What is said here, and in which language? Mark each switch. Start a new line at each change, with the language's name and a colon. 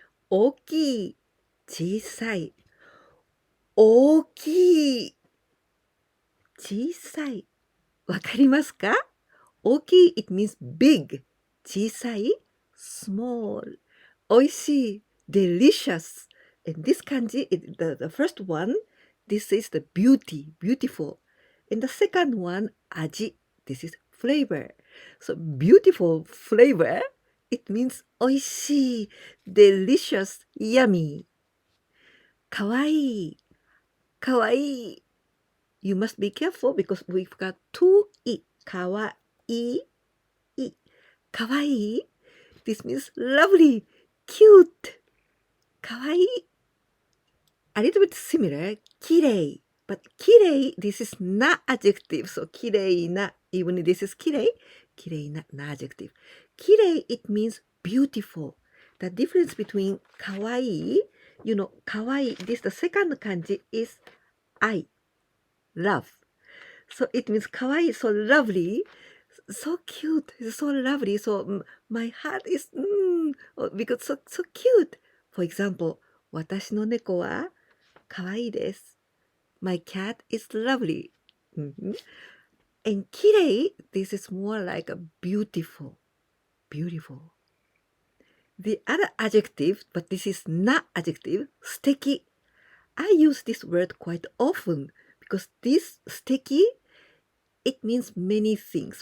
Japanese: 大きい小さい大きい小さいわかりますか？
English: 大きい it means big. 小さい small. おいしい delicious. And this kanji, the first one, this is the beauty, beautiful. And the second one, 味, this is flavor. So beautiful flavor, it means おいしい delicious, yummy. かわいいかわいい You must be careful because we've got two い かわいいかわいい This means lovely, cute. かわいい A little bit similar, きれい But きれい this is not adjective. So きれいな even this is きれいな not adjective. きれい it means beautiful. The difference between かわいい you know かわいい this the second kanji is 愛 love. So it means かわいい so lovely, so cute, so lovely. So my heart is because so cute. For example,
Japanese: 私の猫はかわいいです。
English: My cat is lovely. And きれい this is more like a beautiful. The other adjective, but this is not adjective, 素敵. I use this word quite often because this 素敵 it means many things.